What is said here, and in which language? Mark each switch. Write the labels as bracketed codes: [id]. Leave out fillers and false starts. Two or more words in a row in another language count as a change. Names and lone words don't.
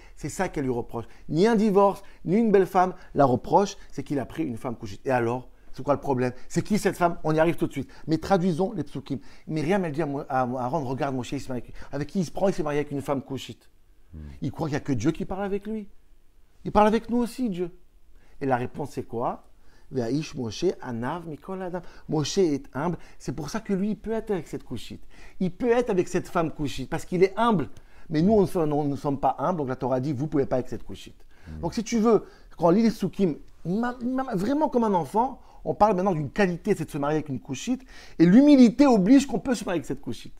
[fr] C'est ça qu'elle lui reproche. Ni un divorce, ni une belle femme. La reproche, c'est qu'il a pris une femme couchite. Et alors, c'est quoi le problème? C'est qui cette femme? On y arrive tout de suite. Mais traduisons les psukim. Myriam, elle dit à Aaron, regarde Moshe, il s'est marié avec qui il se prend? Il s'est marié avec une femme couchite. Il croit qu'il n'y a que Dieu qui parle avec lui. Il parle avec nous aussi, Dieu. Et la réponse, c'est quoi? [he] ואיש משה ענו מכל אדם. [fr] Moshe est humble. C'est pour ça que lui, il peut être avec cette couchite. Il peut être avec cette femme couchite, parce qu'il est humble. Mais nous, on ne sommes pas humbles, donc la Torah dit, vous ne pouvez pas avec cette couchite. Donc si tu veux, quand on lit les psukim, vraiment comme un enfant, on parle maintenant d'une qualité, c'est de se marier avec une couchite, et l'humilité oblige qu'on peut se marier avec cette couchite.